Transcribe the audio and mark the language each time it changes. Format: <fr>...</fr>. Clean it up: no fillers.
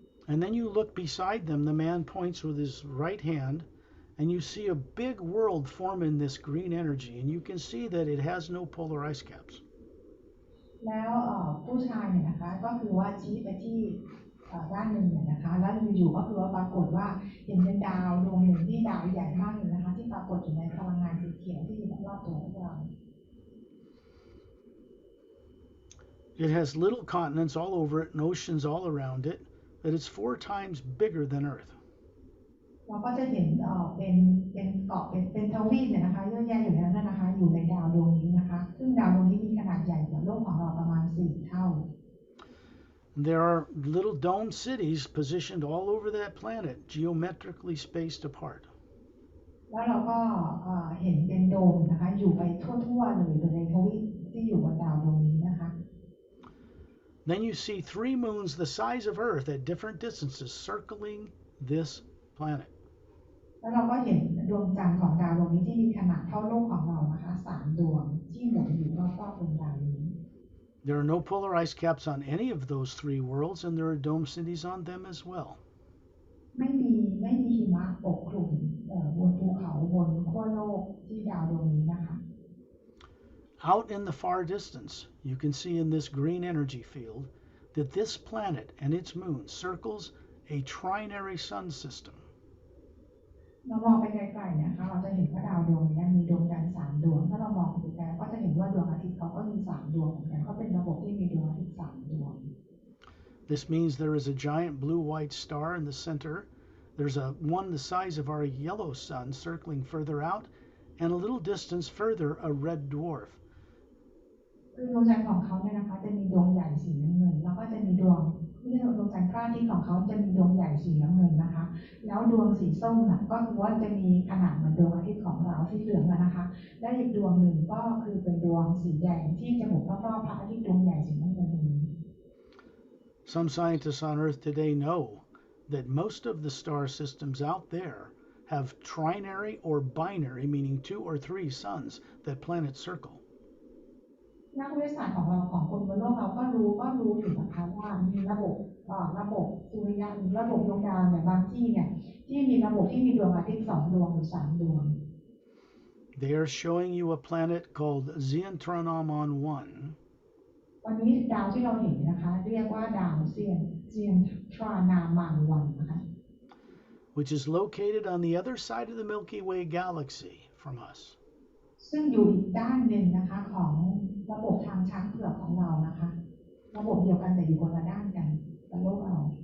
<en>And then you look beside them, the man points with his right hand, and you see a big world form in this green energy, and you can see that it has no polar ice caps.</en> <th>แล้วผู้ชายเนี่ยนะคะก็คือว่าชี้ไปที่ด้านหนึ่งเนี่ยนะคะแล้วอยู่ๆก็คือว่าปรากฏว่าเห็นเป็นดาวดวงหนึ่งที่ดาวใหญ่มากเลยนะคะที่ปรากฏอยู่ในพลังงานสีเขียวที่อยู่รอบตัวพวกเรา</th> <en>It has little continents all over it and oceans all around it, that it's 4 times bigger than Earth.</en> <th>เราก็จะเห็นเป็นเกาะเป็นทวีปเนี่ยนะคะเยอะแยะอยู่แล้วนะคะอยู่ในดาวดวงนี้นะคะซึ่งดาวดวงนี้มีขนาดใหญ่กว่าโลกของเราประมาณ4 เท่า</th> <en>There are little dome cities positioned all over that planet, geometrically spaced apart.</en> <th>แล้วเราก็เห็นเป็นโดมนะคะอยู่ไปทั่วๆเลยในทวีปที่อยู่บนดาวดวงนี้นะคะ</th> <en>Then you see 3 moons the size of Earth at different distances circling this planet.</en> <th>แล้วเราก็เห็นดวงจันทร์ของดาวดวงนี้ที่มีขนาดเท่าโลกของเรานะคะ3 ดวงที่หมุนอยู่รอบๆดวงดาวนี้</th> <en>There are no polar ice caps on any of those three worlds, and there are dome cities on them as well.</en> <th>ไม่มีหิมะปกคลุมบนภูเขาบนขั้วโลกที่ดาวดวงนี้นะคะ</th> <en>Out in the far distance, you can see in this green energy field that this planet and its moon circles a trinary sun system.</en> <th>เรามองไปไกลๆนะคะเราจะเห็นว่าดาวดวงนี้มีดวงจันทร์3 ดวงถ้าเรามองไปไกลก็จะเห็นว่าดวงอาทิตย์เขาก็มี3 ดวงเหมือนกันเขาเป็นระบบที่มีดวงอาทิตย์3 ดวง</th> <en>This means there is a giant blue-white star in the center. There's one the size of our yellow sun circling further out, and a little distance further a red dwarf.</en> <th>คือดวงจันทร์ของเขาเนี่ยนะคะจะมีดวงใหญ่สีน้ำเงินแล้วก็จะมีดวงจันทร์พระอาทิตย์ของเขาจะมีดวงใหญ่สีน้ำเงินนะคะแล้วดวงสีส้มน่ะก็คือว่าจะมีขนาดเหมือนดวงอาทิตย์ของเราสีเหลืองนะคะและอีกดวงหนึ่งก็คือเป็นดวงสีแดงที่จะหมุนรอบๆพระอาทิตย์ดวงใหญ่สีน้ำเงินนี้</th> <en>Some scientists on Earth today know that most of the star systems out there have trinary or binary, meaning 2 or 3 suns that planets circle.</en> <th>นักวิทยาศาสตร์ของเราของคนบนโลกเราก็รู้อยู่นะคะว่ามีระบบสุริยะหรือระบบดวงดาวเนี่ยบางที่เนี่ยที่มีระบบที่มีดวงอาทิตย์2 ดวงหรือ3 ดวง</th> <en>They are showing you a planet called Zientronomon 1.</en> <th>วันนี้ดาวที่เราเห็นนะคะเรียกว่าดาวเซียนทรานามังวันนะคะ</th> <en>which is located on the other side of the Milky Way galaxy from us.</en> <th>ซึ่งอยู่อีกด้านหนึ่งนะคะของระบบทางช้างเผือกของเรานะคะระบบเดียวกันแต่อยู่คนละด้านกันกับโลกเรา</th>